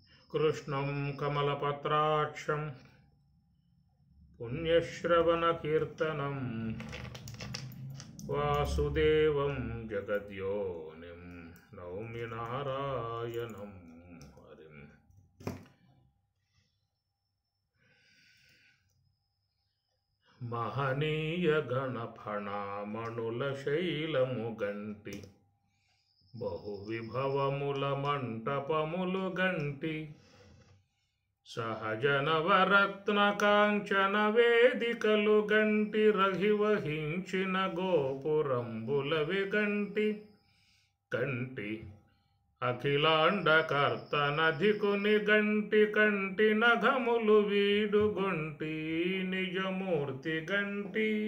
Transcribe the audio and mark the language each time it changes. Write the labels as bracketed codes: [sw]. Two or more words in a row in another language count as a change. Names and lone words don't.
[sa] कृष्णं कमलपत्राक्षं पुण्यश्रवणकीर्तनं वासुदेवं जगद्योनिं नौमि नारायणं हरिम्। [te] మహనీయగణఫణామణులశైలముగంటి బహువిభవముల మంటపములు గంటి సహజనవరత్న కాంచన వేదికలు గంటి రహివహించిన గోపురంబులవి గంటి కంటి అఖిలాండకర్తనధికుని గంటి కంటి నఘములు వీడుగొంటి నిజమూర్తి గంటి